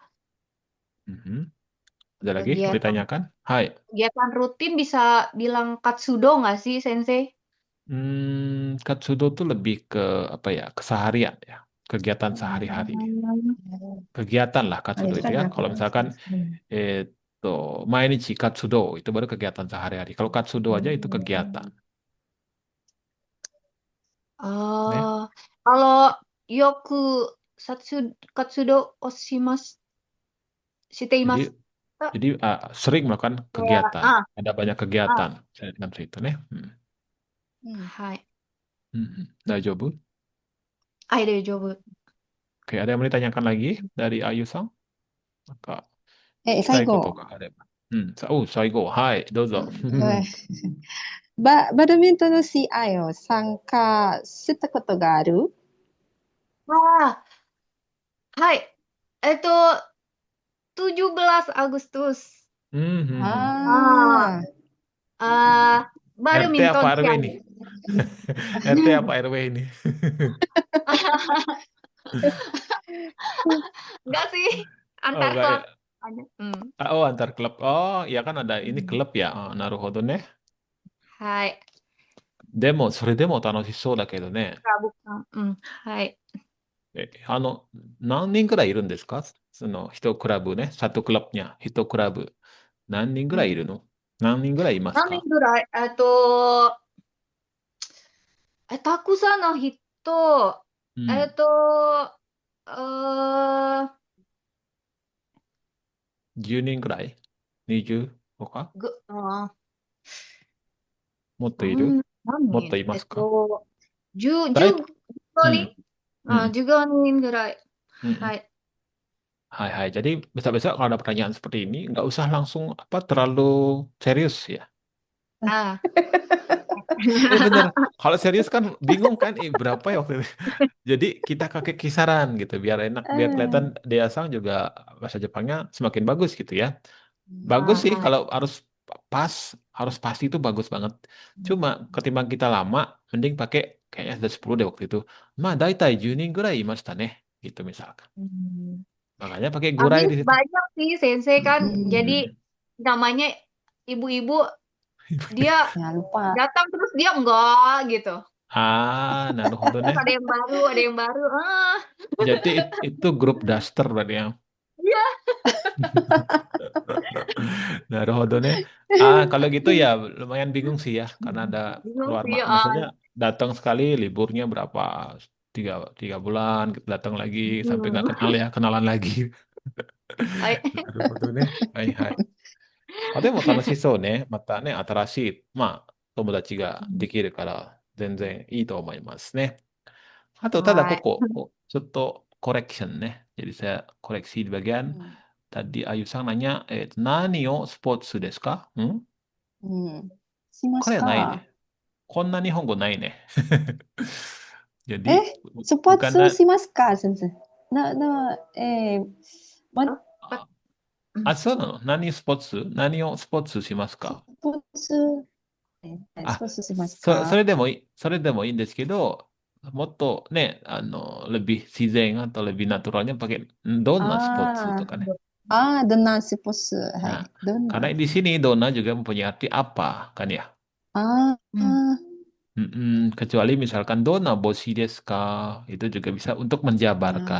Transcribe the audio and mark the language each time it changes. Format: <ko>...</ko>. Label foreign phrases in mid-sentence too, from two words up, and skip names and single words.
<id>Mhm. Ada lagi mau kegiatan ditanyakan? Hai. kegiatan rutin bisa bilang katsudo nggak sih, Sensei? Katsudo tuh lebih ke apa ya? Keseharian ya. Kegiatan sehari-hari. Hmm. Kegiatan lah katsudo itu ya. Kalau misalkan Hmm. itu</id> <ja>毎日活動</ja> <id>itu baru kegiatan sehari-hari. Kalau katsudo aja itu kegiatan. Ya. Oh, kalau</id> <ja>よく活動をします</ja> <id>Jadi</id> <ja>shiteimasu.</ja> <id>jadi sering melakukan Kayak, kegiatan. Ada banyak ah, kegiatan dalam situ nih.</id> <ja>hai. Dajobu. Daijoubu.</ja> <id>Oke, ada yang mau ditanyakan lagi dari Ayu-san? Maka</id> <ja>最後。聞きたいことがあれば。最後。はい、どうぞ。バドミントンの試合を参加したことがある Ah, hai.</ja> <id>17 Agustus. あ Ah, RT apa badminton RW siang. ini? RT apa RW ini? Enggak sih, Oh, antar enggak ya. klub aja. Oh, antar klub. Oh, ya kan ada ini Hmm. klub ya.</id> <ja>なるほどね. はい。でも、それでも楽しそうだけどね。はい。何人くらいいるんですか？その、一クラブね。サトクラブにゃ、一クラブ。何人ぐらいいるの？何人ぐらいいます何人か？ぐらいたくさんの人、うん。10人ぐらい？ 20 とか？ぐ、あもっといる？うん、何もっと人いますか？ 10、だい、 15 うん。人うん。 15人ぐらい。うん。はい。はいはい.</ja> <id>Jadi besok-besok kalau ada pertanyaan seperti ini, nggak usah langsung apa terlalu serius ya. Ah. Bener. Kalau serius kan bingung kan, berapa ya waktu itu. Jadi kita pakai kisaran gitu, biar enak, う biar kelihatan ん。 Deasang juga bahasa Jepangnya semakin bagus gitu ya. うん Bagus Ah, sih ah. kalau pas, harus pasti itu bagus banget. Cuma ketimbang kita lama, mending pakai kayaknya ada 10 deh waktu itu.</id> <ja>Daitai 10人ぐらいいましたね.</ja> <id>Gitu misalkan. Hmm. Makanya pakai Tapi gurai di situ. banyak sih Sensei Hmm. kan, jadi Hmm. Hmm. namanya ibu-ibu dia</id> <ja>いや、ルパ。</ja> <id>datang terus dia enggak gitu.</id> <ja>Naruhodo</ja> <id>Terus</id> <ja>ne.</ja> <id>ada yang baru. Jadi itu grup daster berarti ya. Iya,</id> <ja>なるほどね.</ja> <id>Kalau gitu ya lumayan bingung sih ya, karena ada bingung keluar, sih. maksudnya datang sekali liburnya berapa? tiga, 3 bulan, kita datang lagi sampai nggak kenal ya, kenalan lagi.</id> <ja>はい。なるほどね。はいはい。でも楽しそうね。またね、新しい、友達ができるから、全然いいと思いますね。あと、ただこ Hai. こ、ちょっとコレクションね。</ja> <id>Jadi saya koreksi di う bagian ん。 tadi Ayu sang nanya,</id> <ja>何をスポーツですか？うん。しまこれはないした。ね。こんな日本語ないね。え、</ja> <id>Jadi,</id> <ja>スポー</ja> <id>bukan</id> <ja>ツしますか先生。な、な、えー、ま、</ja> <id>Oh, apa?</id> <ja>そうなの？何スポーツ？何をスポーツしますか？スポーツ、スあ、ポーツしますか？それでもいいんですけど、もっとね、</ja> <id>lebih自然 atau lebih naturalnya pakai</id> <ja>どんなスポーツとあかね。あ、ああ、ドナースポーツ。は</ja> <id>Nah,</id> <ja>い。ドナ</ja> <id>karena</id> <ja>ー。</ja> <id>di sini dona juga mempunyai arti apa, kan ya? あ Hmm. あ、 Kecuali misalkan</id> <ja>どんな帽子ですか,</ja> <id>itu juga bisa untuk menjabarkan.</id>